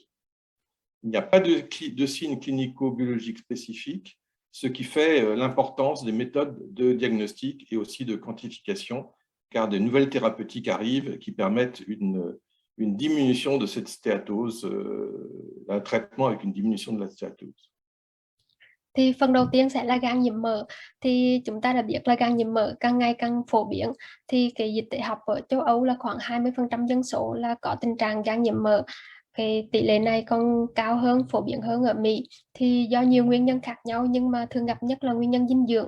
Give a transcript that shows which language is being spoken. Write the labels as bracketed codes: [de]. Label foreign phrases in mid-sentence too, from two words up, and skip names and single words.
[fr] Il n'y a pas de signes clinico-biologiques spécifiques, ce qui fait l'importance des méthodes de diagnostic et aussi de quantification, car de nouvelles thérapeutiques arrivent qui permettent une diminution de cette stéatose, un traitement avec une diminution de la stéatose. [vi] Thì phần đầu tiên sẽ là gan nhiễm mỡ. Thì chúng ta đã biết là gan nhiễm mỡ càng ngày càng phổ biến. Thì cái dịch tễ học ở châu Âu là khoảng 20% dân số là có tình trạng gan nhiễm mỡ. Cái tỷ lệ này còn cao hơn, phổ biến hơn ở Mỹ. Thì do nhiều nguyên nhân khác nhau nhưng mà thường gặp nhất là nguyên nhân dinh dưỡng.